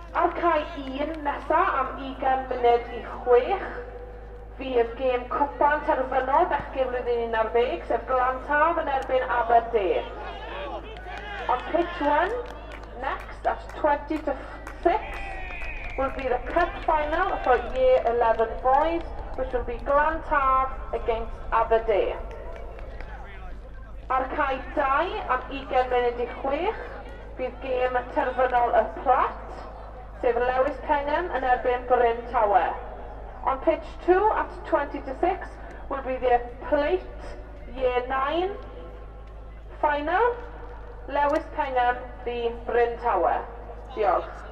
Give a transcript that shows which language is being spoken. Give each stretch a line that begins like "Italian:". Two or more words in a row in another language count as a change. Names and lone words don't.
Welsh: Ar cae 1 nesa am 20 munud I 6, fydd gêm cwpan terfynol bechgyn flwyddyn 11, sef Glantaf yn erbyn Aberdare.
English: On pitch 1, next at 20 to 6, will be the cup final for Year 11 boys, which will be Glantaf against Aberdare.
Welsh: Ar cae 2 am 20 munud I 6, fydd gêm terfynol y Plat, sef Lewis Pengham yn erbyn Bryn Tawe.
English: On pitch 2 at 20 to 6 will be the Plate Year 9 final, Lewis Pengham v Bryn Tawe. Diolch.